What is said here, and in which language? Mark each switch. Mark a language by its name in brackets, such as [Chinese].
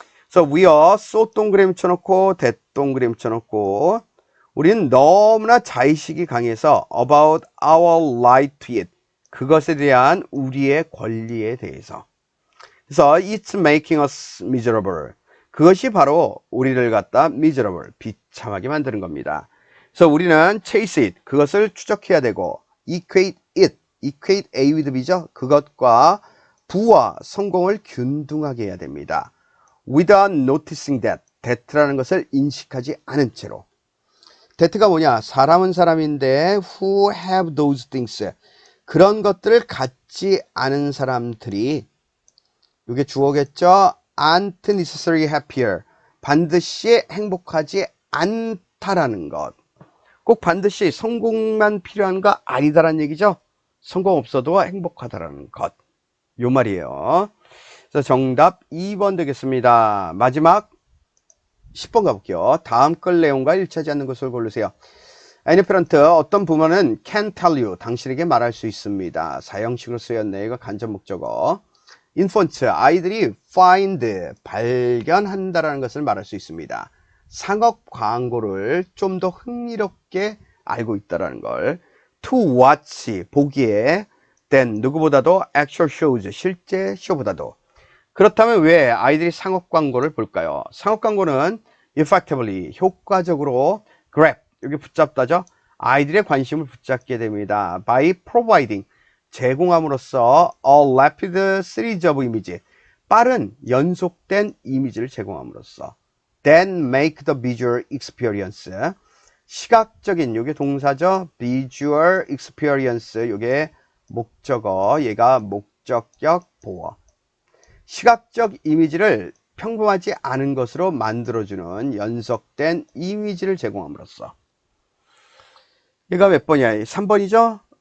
[Korean] 그래서 위어 소 동그라미 쳐놓고 대 동그라미 쳐놓고 우리는 너무나 자의식이 강해서 [English] about our right to it, [Korean] 그것에 대한 우리의 권리에 대해서. 그래서 [English] it's making us miserable, [Korean] 그것이 바로 우리를 갖다 miserable, 비참하게 만드는 겁니다. 그래서 우리는 [English] chase it, [Korean] 그것을 추적해야 되고 [English] equate it, [Korean] equate A with B죠. 그것과 부와 성공을 균등하게 해야 됩니다. [English] without noticing that [Korean] 라는 것을 인식하지 않은 채로. that가 뭐냐? 사람은 사람인데 [English] who have those things, [Korean] 그런 것들을 갖지 않은 사람들이, 이게 주어겠죠? [English] aren't necessarily happier, [Korean] 반드시 행복하지 않다라는 것. 꼭 반드시 성공만 필요한 거 아니다라는 얘기죠. 성공 없어도 행복하다라는 것, 요 말이에요. 그래서 정답 2번 되겠습니다. 마지막 10번 가볼게요. 다음 글 내용과 일치하지 않는 것을 고르세요. [English] Any parent, [Korean] 어떤 부모는 [English] can tell you, [Korean] 당신에게 말할 수 있습니다. 사형식으로 쓰였네. 이거 간접 목적어. infant, 아이들이 find, 발견한다라는 것을 말할 수 있습니다. 상업 광고를 좀 더 흥미롭게 알고 있다라는 걸. [English] to watch, [Korean] 보기에, [English] than, [Korean] 누구보다도 [English] actual shows, [Korean] 실제 쇼보다도. 그렇다면 왜 아이들이 상업 광고를 볼까요? 상업 광고는 effectively, 효과적으로 grab, 여기 붙잡다죠. 아이들의 관심을 붙잡게 됩니다. [English] by providing, [Korean] 제공함으로써 [English] a rapid series of image, [Korean] 빠른 연속된 이미지를 제공함으로써. [English] then make the visual experience, [Korean] 시각적인, 요게 동사죠. visual experience, 요게 목적어, 얘가 목적격 보어. 시각적 이미지를 평범하지 않은 것으로 만들어주는 연속된 이미지를 제공함으로써. 얘가 몇 번이야? 3번이죠?